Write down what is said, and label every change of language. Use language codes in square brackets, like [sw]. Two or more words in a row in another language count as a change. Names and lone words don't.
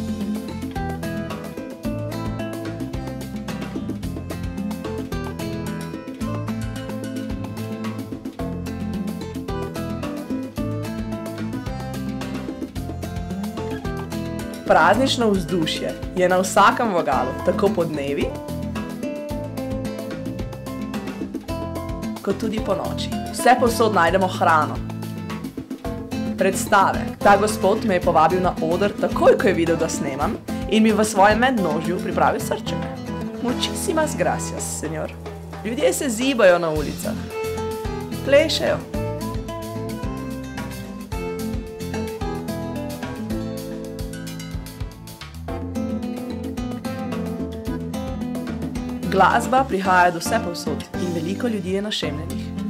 [sl] Praznično vzdušje je na vsakem vogalu, tako po dnevi, kot tudi po noči. Vse povsod najdemo hrano. Predstave. Ta gospod me je povabil na oder takoj, ko je videl, da snemam, in mi v svojem mednožju pripravil srček. [es] Muchísimas gracias, senor. [sl] Ljudje se zibajo na ulicah. Plešejo. Glasba prihaja do vse povsod in veliko ljudi je našemljenih.